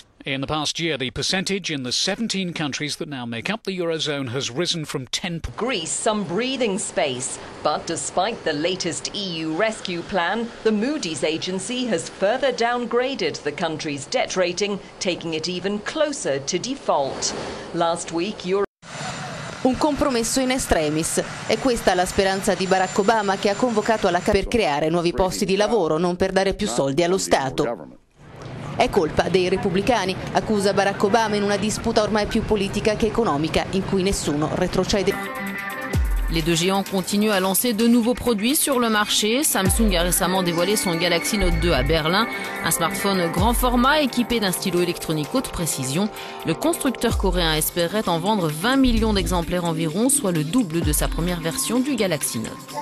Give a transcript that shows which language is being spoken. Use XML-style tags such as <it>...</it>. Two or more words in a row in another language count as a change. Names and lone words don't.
<en>In the past year, the percentage in the 17 countries that now make up the Eurozone has risen from 10%. Greece some breathing space, but despite the latest EU rescue plan, the Moody's agency has further downgraded the country's debt rating, taking it even closer to default. Last week,</en> <it>Un compromesso in extremis. È questa la speranza di Barack Obama, che ha convocato alla Camera per creare nuovi posti di lavoro, non per dare più soldi allo Stato. È colpa dei repubblicani, accusa Barack Obama in una disputa ormai più politica che economica, in cui nessuno retrocede.</it> <fr>Les deux géants continuent à lancer de nouveaux produits sur le marché. Samsung a récemment dévoilé son Galaxy Note 2 à Berlin, un smartphone grand format équipé d'un stylo électronique haute précision. Le constructeur coréen espérait en vendre 20 millions d'exemplaires environ, soit le double de sa première version du Galaxy Note.</fr>